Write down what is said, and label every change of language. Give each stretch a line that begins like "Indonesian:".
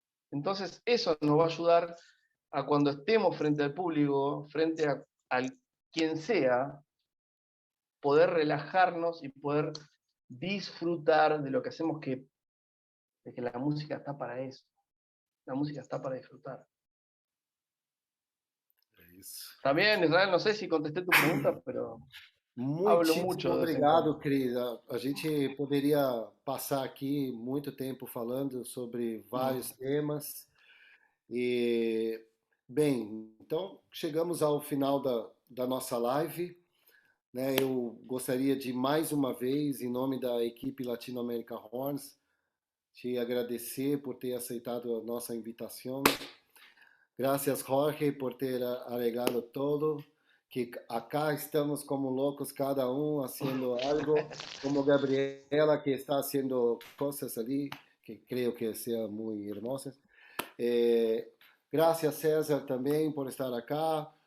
Spanish: Entonces, eso nos va a ayudar a cuando estemos frente al público, frente a quien sea, poder relajarnos y poder disfrutar de lo que hacemos, de que la música está para eso. La música está para disfrutar. Está bien, Israel, no sé si contesté tu pregunta, pero hablo
Portuguese: Muitíssimo
Spanish: mucho de vez en
Portuguese: obrigado,
Spanish: cuando.
Portuguese: querida. A gente poderia passar aqui muito tempo falando sobre vários temas. E, bem, então chegamos ao final da nossa live. Né? Eu gostaria de, mais uma vez, em nome da equipe Latino America Horns, te agradecer por ter aceitado a nossa invitação.
Spanish: Gracias, Jorge,
Portuguese: por ter
Spanish: arreglado todo. Que acá estamos como locos,
Portuguese: cada um
Spanish: haciendo algo, como Gabriela, que está haciendo cosas ali, que creo que sean muy hermosas. Gracias, César,
Portuguese: também
Spanish: por estar acá.